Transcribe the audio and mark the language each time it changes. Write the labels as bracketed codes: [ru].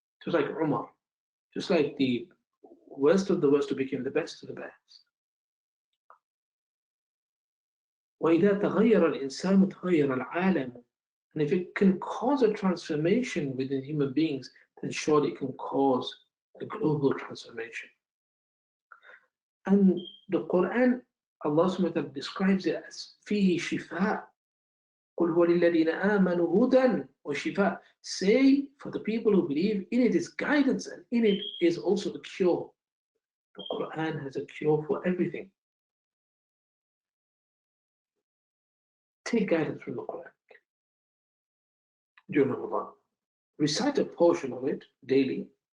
[en] Just like Umar, just like the worst of the worst who became the best of the best. [ar] وإذا تغير الإنسان تغير العالم. [en] And if it can cause a transformation within human beings, then surely it can cause a global transformation. And the Quran, Allah subhanahu wa ta'ala describes it as [ar] فيه شفاء. قل هو للذين آمنوا هدى وشفاء. [en] Say, for the people who believe, in it is guidance and in it is also a cure. The Quran has a cure for everything. Take guidance from the Quran during Ramadan. Recite a portion of it daily.